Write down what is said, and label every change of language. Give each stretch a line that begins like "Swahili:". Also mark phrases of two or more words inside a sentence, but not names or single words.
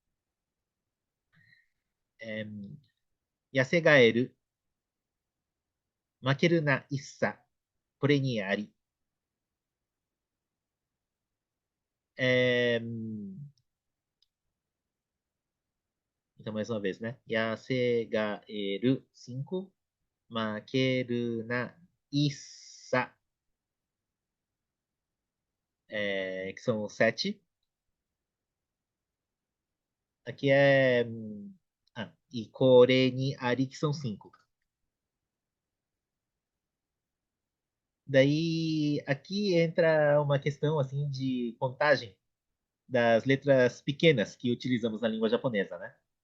Portuguese: É,
Japanese: 痩せ蛙 負けるな 一茶 これにあり.
Portuguese: É, então, mais uma vez, né?
Japanese: 痩せ蛙, 5. 負けるな 一茶,
Portuguese: que são 7. Aqui é. E
Japanese: これにあり,
Portuguese: que são 5. Daí, aqui entra uma questão assim de contagem das letras pequenas que utilizamos na língua japonesa, né?